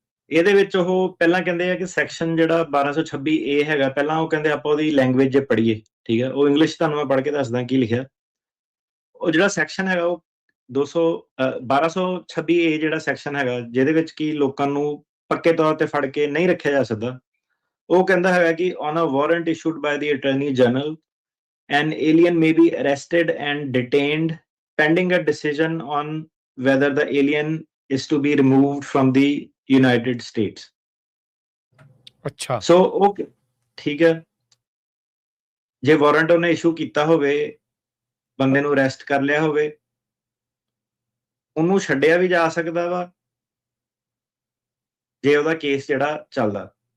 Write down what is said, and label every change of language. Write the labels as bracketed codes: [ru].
[pa] ਇਹਦੇ ਵਿੱਚ ਉਹ ਪਹਿਲਾਂ ਕਹਿੰਦੇ ਆ ਕਿ ਸੈਕਸ਼ਨ ਜਿਹੜਾ 1226A ਹੈਗਾ, ਪਹਿਲਾਂ ਉਹ ਕਹਿੰਦੇ ਆਪਾਂ ਉਹਦੀ ਲੈਂਗੁਏਜ ਜੇ ਪੜ੍ਹੀਏ, ਠੀਕ ਹੈ। ਉਹ ਇੰਗਲਿਸ਼ ਤੁਹਾਨੂੰ ਮੈਂ ਪੜ੍ਹ ਕੇ ਦੱਸਦਾ ਕੀ ਲਿਖਿਆ। ਉਹ ਜਿਹੜਾ ਸੈਕਸ਼ਨ ਹੈਗਾ ਉਹ 1226A ਜਿਹੜਾ ਸੈਕਸ਼ਨ ਹੈਗਾ, ਜਿਹਦੇ ਵਿੱਚ ਕੀ ਲੋਕਾਂ ਨੂੰ ਪੱਕੇ ਤੌਰ ਤੇ ਫੜ ਕੇ ਨਹੀਂ ਰੱਖਿਆ ਜਾ ਸਕਦਾ। ਉਹ ਕਹਿੰਦਾ ਹੈਗਾ ਕਿ [en] On a warrant issued by the attorney general an alien may be arrested and detained pending a decision on whether the alien is to be removed from the United States. [pa] ਅੱਛਾ। ਸੋ ਉਹ ਠੀਕ ਹੈ, ਜੇ ਵਾਰੰਟ ਉਹਨੇ ਇਸ਼ੂ ਕੀਤਾ ਹੋਵੇ, ਬੰਦੇ ਨੂੰ ਅਰੈਸਟ ਕਰ ਲਿਆ ਹੋਵੇ, ਉਹਨੂੰ ਛੱਡਿਆ ਵੀ ਜਾ ਸਕਦਾ ਵਾ ਜੇ ਉਹਦਾ ਕੇਸ ਜਿਹੜਾ ਚੱਲਦਾ।